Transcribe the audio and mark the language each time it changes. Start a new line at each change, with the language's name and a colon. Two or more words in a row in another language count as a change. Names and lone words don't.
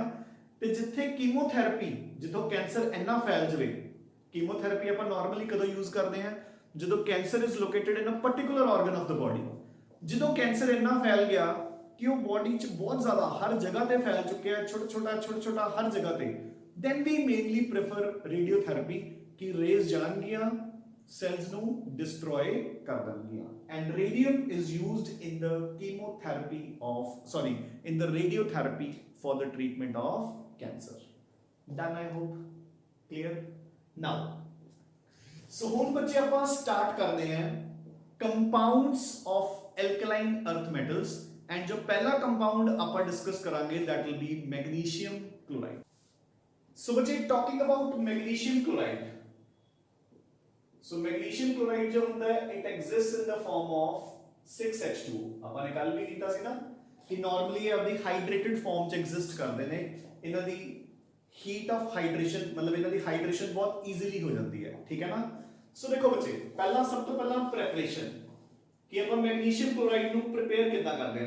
Punjabi: ਤੇ ਜਿੱਥੇ ਕੀਮੋਥੈਰੇਪੀ, ਜਿੱਥੋਂ ਕੈਂਸਰ ਇੰਨਾ ਫੈਲ ਜਾਵੇ, ਕੀਮੋਥੈਰੇਪੀ ਆਪਾਂ ਨਾਰਮਲੀ ਕਦੋਂ ਯੂਜ਼ ਕਰਦੇ ਹਾਂ?
English: ਜਦੋਂ cancer is located in a particular organ of the body.
Punjabi: ਜਦੋਂ ਕੈਂਸਰ ਇੰਨਾ ਫੈਲ ਗਿਆ ਕਿ ਉਹ ਬੋਡੀ 'ਚ ਬਹੁਤ ਜ਼ਿਆਦਾ ਹਰ ਜਗ੍ਹਾ ਤੇ ਫੈਲ ਚੁੱਕਿਆ, ਛੋਟਾ ਹਰ ਜਗ੍ਹਾ ਤੇ,
English: then we mainly prefer radiotherapy
Punjabi: ਕਿ ਰੇਜ਼ ਜਾਣਗੀਆਂ, ਸੈਲਸ ਨੂੰ ਡਿਸਟਰੋਏ ਕਰ ਦਿੰਦੀਆਂ।
English: And radium is used in the chemotherapy in the radiotherapy for the treatment of cancer. Done, I hope. Clear? Now, so
Punjabi: ਹੁਣ ਬੱਚੇ ਆਪਾਂ ਸਟਾਰਟ ਕਰਦੇ ਹਾਂ
English: compounds of alkaline earth metals, and
Punjabi: ਜੋ ਪਹਿਲਾ compound ਆਪਾਂ ਡਿਸਕਸ ਕਰਾਂਗੇ
English: that will be magnesium chloride. So ਬੱਚੇ talking about magnesium chloride, so magnesium chloride
Punjabi: ਜੋ ਹੁੰਦਾ ਹੈ
English: it exists in the form of 6H2O.
Punjabi: ਆਪਾਂ ਨੇ ਕੱਲ ਵੀ ਕੀਤਾ ਸੀ ਨਾ ਕਿ ਨਾਰਮਲੀ ਇਹ ਆਪਣੀ
English: hydrated form
Punjabi: ਚ ਐਗਜ਼ਿਸਟ ਕਰਦੇ ਨੇ। ਇਹਨਾਂ ਦੀ
English: heat of hydration
Punjabi: ਮਤਲਬ ਇਹਨਾਂ ਦੀ ਹਾਈਡਰੇਸ਼ਨ ਬਹੁਤ ਈਜ਼ੀਲੀ ਹੋ ਜਾਂਦੀ ਹੈ, ਠੀਕ ਹੈ ਨਾ। ਸੋ ਦੇਖੋ ਬੱਚੇ, ਪਹਿਲਾਂ ਸਭ ਤੋਂ ਪਹਿਲਾਂ ਪ੍ਰੈਪਰੇਸ਼ਨ ਕਿ ਆਪਾਂ
English: magnesium chloride
Punjabi: ਨੂੰ ਪ੍ਰਿਪੇਅਰ ਕਿੱਦਾਂ ਕਰਦੇ ਹਾਂ।